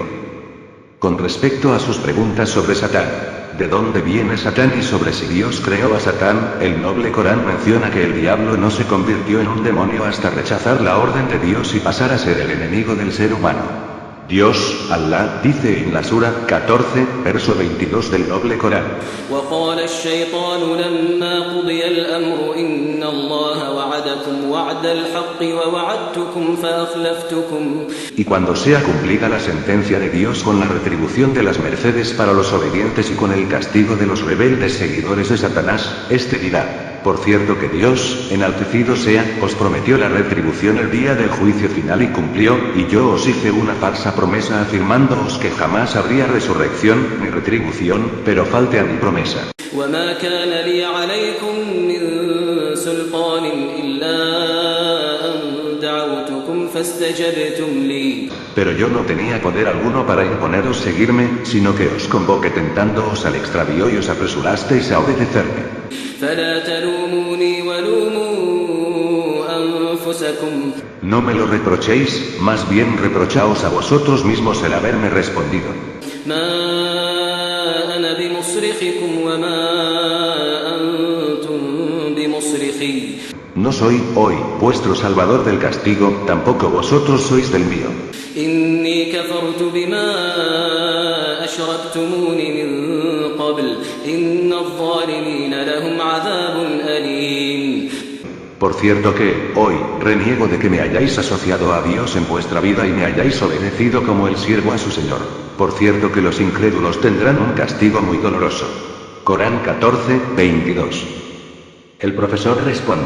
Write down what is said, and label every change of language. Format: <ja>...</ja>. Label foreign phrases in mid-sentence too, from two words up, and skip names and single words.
<es>Con respecto a sus preguntas sobre Satán, ¿de dónde viene Satán y sobre si Dios creó a Satán? El noble Corán menciona que el diablo no se convirtió en un demonio hasta rechazar la orden de Dios y pasar a ser el enemigo del ser humano. Dios, Allah, dice en la Sura 14, verso 22 del noble Corán.</es> <ar>وقال الشيطان لما قضي الأمر إن الله وعدكم وعد الحق ووعدتكم فأخلفتكم.</ar> <es>Y cuando sea cumplida la sentencia de Dios con la retribución de las mercedes para los obedientes y con el castigo de los rebeldes seguidores de Satanás, este dirá: por cierto que Dios, enaltecido sea, os prometió la retribución el día del juicio final y cumplió, y yo os hice una falsa promesa afirmándoos que jamás habría resurrección ni retribución, pero falte a mi promesa.</es> <ar>وما كان لي عليكم من سلطان إلا أن دعوتكم فاستجبتم لي.</ar> <es>Pero yo no tenía poder alguno para imponeros seguirme, sino que os convoqué tentándoos al extravío y os apresurasteis a obedecerme.</es> <ar>فلا تلوموني ولوموا أنفسكم.</ar> <es>No me lo reprochéis, más bien reprochaos a vosotros mismos el haberme respondido.</es> <ar>ما أنا بمصرخكم وما أنتم بمصرخي.</ar> <es>No soy, hoy, vuestro salvador del castigo, tampoco vosotros sois del mío. إني كفرت بما أشركتمون من قبل إن الظالمين لهم عذاب أليم. Por cierto que, hoy, reniego de que me hayáis asociado a Dios en vuestra vida y me hayáis obedecido como el siervo a su Señor. Por cierto que los incrédulos tendrán un castigo muy doloroso. Corán 14, 22. El profesor responde:</es>